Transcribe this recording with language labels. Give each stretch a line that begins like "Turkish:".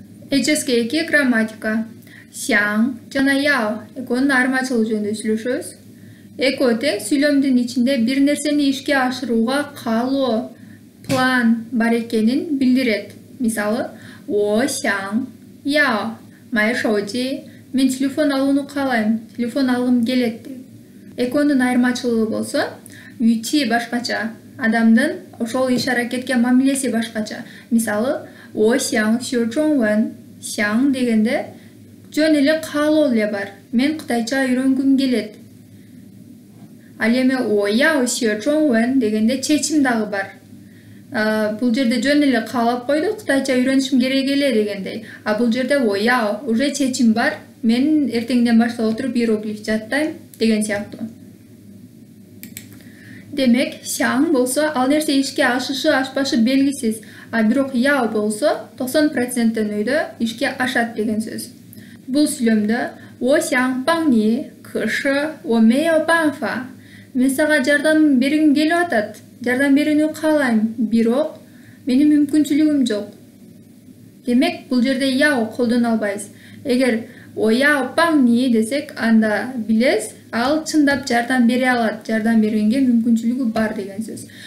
Kyrgyz: HSK2 грамматика. Сяң жана яо эконун айырмачылыгы жөнүндө сүйлөшөбүз. Эко тең сүйлөмдүн ичинде бир нерсени ишке ашырууга каалоо, план бар экенин билдирет.
Chinese: Мисалы, 我想要买手机.
Kyrgyz: Мен телефон алууну каалайм, телефон алгым келет. Эконун айырмачылыгы болсо, үчи башкача, адамдын ошол иш-аракетке мамилеси башкача.
Chinese: Мисалы, 我想学中文.
Kyrgyz: Сяң дегенде жөн эле каалоо эле бар. Мен кытайча үйрөнгүм келет. Ал эми
Chinese: 我要学中文
Kyrgyz: дегенде чечим дагы бар. Бул жерде жөн эле каалап койду, кытайча үйрөнүшүм керек эле дегендей. А бул жерде
Chinese: 我要
Kyrgyz: уже чечим бар. Мен эртеңден баштап отуруп иероглиф жаттайм деген сыяктуу. Демек, сяң болсо ал нерсе ишке ашышы ашпашы белгисиз. А бирок яо болсо 90% өйдө ишке ашат деген сөз. Бул сүйлөмдө
Chinese: 我想帮你，可是我没有办法.
Kyrgyz: Мен сага жардам бергим келип атат. Жардам берүүнү каалайм, бирок менин мүмкүнчүлүгүм жок. Демек, бул жерде яо колдоно албайбыз. Эгер
Chinese: 我要帮你
Kyrgyz: десек, анда билесиз, ал чындап жардам бере алат, жардам бергенге мүмкүнчүлүгү бар деген сөз.